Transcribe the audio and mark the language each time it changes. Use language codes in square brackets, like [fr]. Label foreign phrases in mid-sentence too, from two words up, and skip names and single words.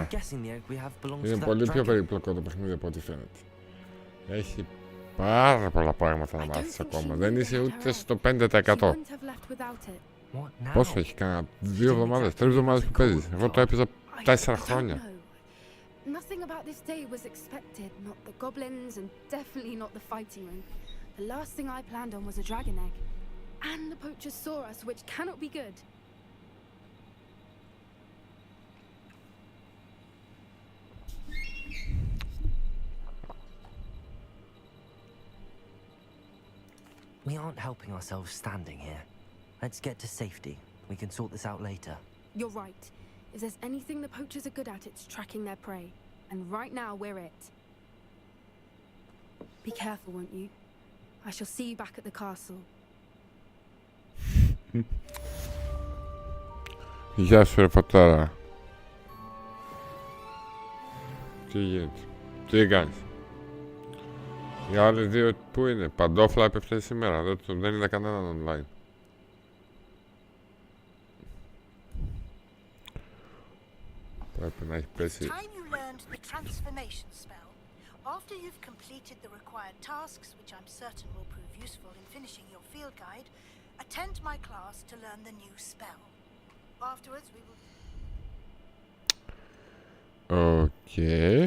[el] Είναι πολύ πιο περίπλοκο το παιχνίδι από ό,τι φαίνεται. Έχει πάρα πολλά πράγματα να μάθεις ακόμα. Δεν είσαι ούτε στο 5%. Πόσο έχει, κάνα 2 εβδομάδες, 3 εβδομάδες που παίζεις. Εγώ το έπαιζα 4 χρόνια. [en] Nothing about this day was expected, not the goblins and definitely not the fighting ring. The last thing I planned on was a dragon egg. And the poachers saw us, which cannot be good. We aren't helping ourselves standing here. Let's get to safety. We can sort this out later. You're right. If there's anything the poachers are good at, it's tracking their prey. And right now, we're it. Be careful, won't you? I shall see you back at the castle. [el] Γεια σου ρε πατάρα. Τι γίνεται, τι κάνεις? Οι άλλοι δύο που είναι, παντόφλα έπεφτε σήμερα, δεν είδα κανέναν online. Πρέπει να έχει πέσει. [en] After you've completed the required tasks, which I'm certain will prove useful in finishing your field guide, attend my class to learn the new spell. Afterwards, we will... Okay.